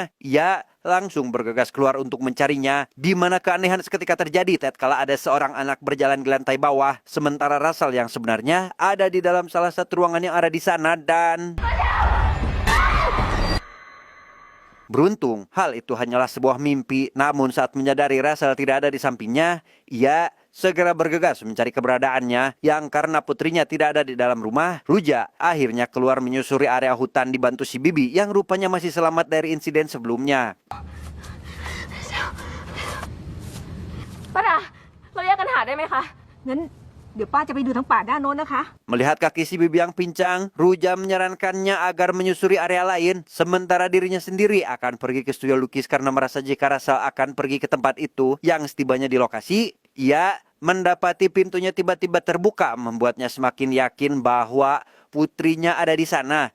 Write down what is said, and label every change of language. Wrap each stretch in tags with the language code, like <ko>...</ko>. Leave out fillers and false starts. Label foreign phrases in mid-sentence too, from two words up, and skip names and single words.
<id>Ia langsung bergegas keluar untuk mencarinya. Di mana keanehan seketika terjadi tatkala ada seorang anak berjalan di lantai bawah, sementara Russell yang sebenarnya ada di dalam salah satu ruangan yang ada di sana dan beruntung, hal itu hanyalah sebuah mimpi. Namun saat menyadari Russell tidak ada di sampingnya, ia segera bergegas mencari keberadaannya. Yang karena putrinya tidak ada di dalam rumah, Ruja akhirnya keluar menyusuri area hutan dibantu si Bibi yang rupanya masih selamat dari insiden sebelumnya.</id> <th>ป้าดาเราแยกกันหาได้ไหมคะ งั้นเดี๋ยวป้าจะไปดูทางป่าด้านโน้นนะคะ</th> <id>Melihat kaki si Bibi yang pincang, Ruja menyarankannya agar menyusuri area lain, sementara dirinya sendiri akan pergi ke studio lukis karena merasa jika Russell akan pergi ke tempat itu. Yang setibanya di lokasi, ia mendapati pintunya tiba-tiba terbuka, membuatnya semakin yakin bahwa putrinya ada di sana.</id>